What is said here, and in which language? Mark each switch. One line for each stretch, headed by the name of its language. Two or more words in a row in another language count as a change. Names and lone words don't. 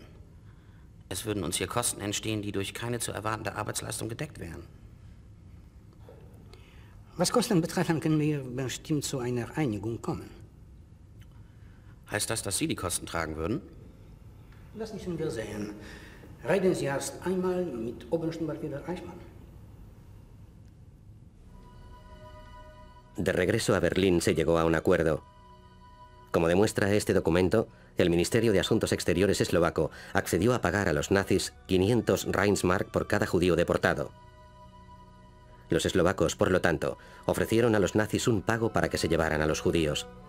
German: Es würden uns hier Kosten entstehen, die durch keine zu erwartende Arbeitsleistung gedeckt wären. Was Kosten betrifft, dann können wir bestimmt zu einer Einigung kommen. Heißt das, dass Sie die Kosten tragen würden? Das müssen wir sehen. Reden Sie erst einmal mit Obersturmbannführer Eichmann.
Spanish: De regreso a Berlín se llegó a un acuerdo. Como demuestra este documento, el Ministerio de Asuntos Exteriores eslovaco accedió a pagar a los nazis 500 Reichsmark por cada judío deportado. Los eslovacos, por lo tanto, ofrecieron a los nazis un pago para que se llevaran a los judíos.